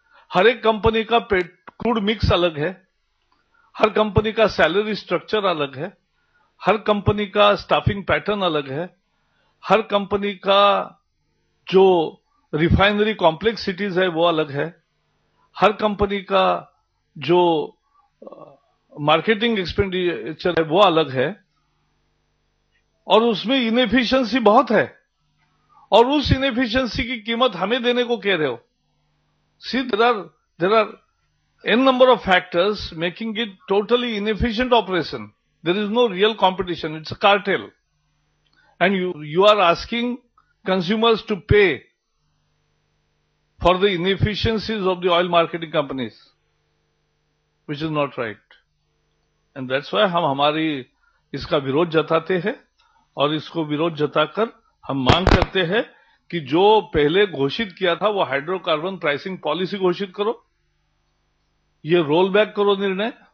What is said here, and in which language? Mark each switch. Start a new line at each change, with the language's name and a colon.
Hindi: हर एक कंपनी का crude mix अलग है, हर कंपनी का सैलरी स्ट्रक्चर अलग है, हर कंपनी का स्टाफिंग पैटर्न अलग है, हर कंपनी का जो रिफाइनरी कॉम्प्लेक्सिटीज है वो अलग है, हर कंपनी का जो मार्केटिंग एक्सपेंडिचर है वो अलग है, और उसमें इनएफिशिएंसी बहुत है, और उस इनएफिशिएंसी की कीमत हमें देने को कह रहे हो।
English: See, there are n number of factors making it totally inefficient operation. There is no real competition. It's a cartel. And you are asking consumers to pay for the inefficiencies of the oil marketing companies, which is not right. And that's why
Hindi: हम हमारी इसका विरोध जताते हैं, और इसको विरोध जताकर हम मांग करते हैं कि जो पहले घोषित किया था वो हाइड्रोकार्बन प्राइसिंग पॉलिसी घोषित करो, ये रोल बैक करो निर्णय।